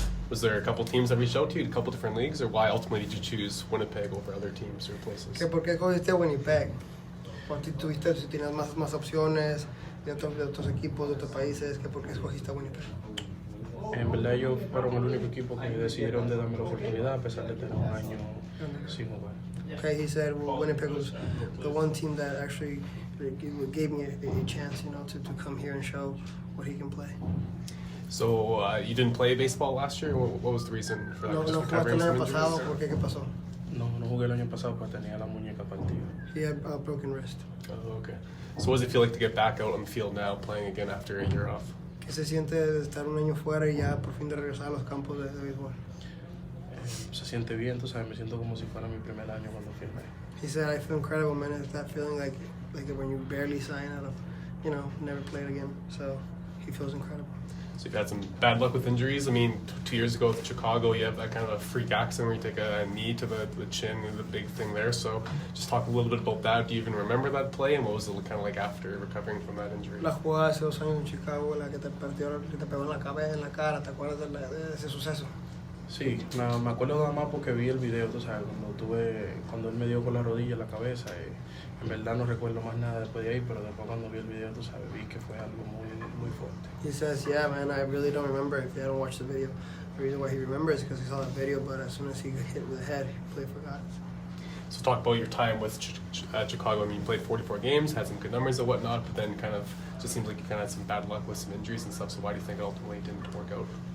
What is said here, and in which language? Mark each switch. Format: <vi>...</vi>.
<en>Was there a couple teams that reached out to you, a couple different leagues, or why ultimately did you choose Winnipeg over other teams or places?</en> <es>¿Por qué cogiste Winnipeg? Si tienes más opciones de otros equipos, de otros países, ¿por qué escogiste Winnipeg? En verdad ellos fueron el único equipo que decidieron de darme la oportunidad a pesar de tener un año sin jugar.</es> <en>Okay, he said Winnipeg was the one team that actually gave me a chance, to come here and show what he can play. So you didn't play baseball last year? What was the reason for that?</en> <es>No jugaste el año pasado, ¿por qué? ¿Qué pasó? No jugué el año pasado porque tenía la muñeca partida.</es> <en>He had a broken wrist. Oh, okay. So what does it feel like to get back out on the field now, playing again after a year off?</en> <es>¿Qué se siente de estar un año fuera y ya por fin de regresar a los campos de béisbol? Se siente bien, tú sabes, me siento como si fuera mi primer año cuando firmé.</es> <en>He said, I feel incredible, man. It's that feeling like when you barely sign out of, never played again. So he feels incredible. So you've had some bad luck with injuries. I mean, 2 years ago with Chicago, you have that kind of a freak accident where you take a knee to the chin, the big thing there. So just talk a little bit about that. Do you even remember that play, and what was it kind of like after recovering from that injury?</en> <es>La jugada hace 2 años en Chicago, la que te pegó en la cabeza, en la cara. ¿Te acuerdas de ese suceso? Sí, me acuerdo nada más porque vi el video, tú sabes, cuando él me dio con la rodilla en la cabeza. En verdad no recuerdo más nada después de ahí, pero después cuando vi el video, tú sabes, vi que fue algo muy fuerte.</es> <en>He says, yeah, man, I really don't remember if you hadn't watched the video. The reason why he remembers is because he saw the video, but as soon as he got hit with the head, he completely forgot. So talk about your time with Chicago. I mean, you played 44 games, had some good numbers and whatnot, but then kind of just seems like you kind of had some bad luck with some injuries and stuff. So why do you think it ultimately didn't work out?</en>